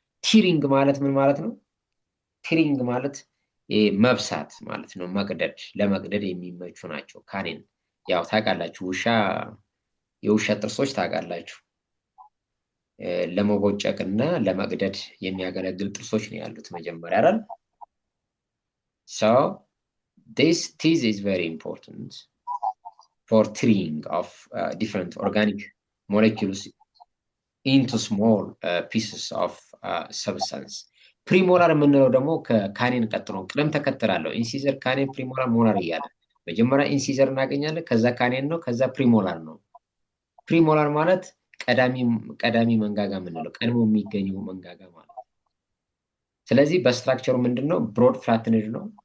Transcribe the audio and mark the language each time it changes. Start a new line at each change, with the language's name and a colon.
Amharic: ቲሪንግ ማለት ምን ማለት ነው? ቲሪንግ ማለት መብሳት ማለት ነው። መቅደድ፣ ለመቅደድ የሚመቹ ናቸው። ካኔን ያው ታውቃላችሁ፣ የውሻ ጥርሶች ታውቃላችሁ፣ ለመቦጨቅ እና ለመቅደድ የሚያገለግል ጥርሶች ነው ያሉት መጀመሪያ አይደል?
English: so this teeth is very important for tearing of different organic molecules into small pieces of substance.
Amharic: ፕሪሞላር የምንለው ደግሞ ከካኔን ቀጥሎ ቅደም ተከተል አለው። ኢንሲዘር፣ ካኔን፣ ፕሪሞላር፣ ሞላር እያለ መጀመሪያ ኢንሲዘር እናገኛለን፣ ከዛ ካኔን ነው፣ ከዛ ፕሪሞላር ነው። ፕሪሞላር ማለት ቀዳሚ መንጋጋ የምንለው ቀድሞ የሚገኘው መንጋጋ ማለት ነው። ስለዚህ በስትራክቸሩ ምንድነው?
English: ብሮድ ፍላትንድ
Amharic: ነው፣